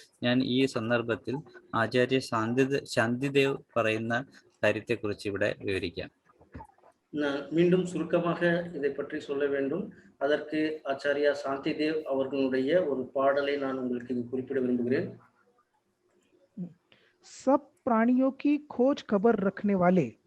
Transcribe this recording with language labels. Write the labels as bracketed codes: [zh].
[ml] ഞാൻ ഈ സന്ദർഭത്തിൽ ആചാര്യ ശാന്തിദേവ് പറയുന്ന കാര്യത്തെക്കുറിച്ച് ഇവിടെ വിവരിക്കാം. [ta] நான் மீண்டும் சுருக்கமாக இதை பற்றி சொல்ல வேண்டும். அதற்கு ஆச்சாரியா சாந்திதேவ் அவர்களுடைய ஒரு பாடலை நான் உங்களுக்கு குறிப்பிட விரும்புகிறேன். [hi] सब प्राणियों की खोज खबर रखने वाले,